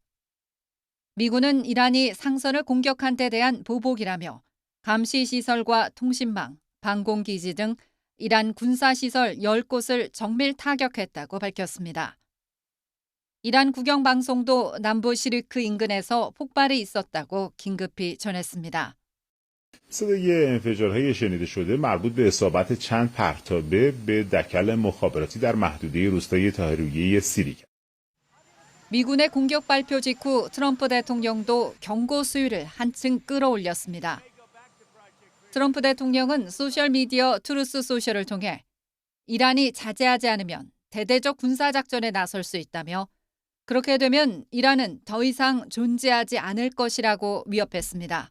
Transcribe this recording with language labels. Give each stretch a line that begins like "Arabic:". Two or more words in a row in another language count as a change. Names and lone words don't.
Korean: 미군은 이란이 상선을 공격한 데 대한 보복이라며 감시시설과 통신망, 방공기지 등 이란 군사시설 10곳을 정밀 타격했다고 밝혔습니다. 이란 국영방송도 남부 시리크 인근에서 폭발이 있었다고 긴급히 전했습니다.
Persian: صدای انفجارهای شنیده شده مربوط به اصابت چند پرتابه به دکل مخابراتی در محدوده روستای طاهریه 시리아.
Korean: 미군의 공격 발표 직후 트럼프 대통령도 경고 수위를 한층 끌어올렸습니다. 트럼프 대통령은 소셜미디어 트루스 소셜을 통해 이란이 자제하지 않으면 대대적 군사작전에 나설 수 있다며 그렇게 되면 이란은 더 이상 존재하지 않을 것이라고 위협했습니다.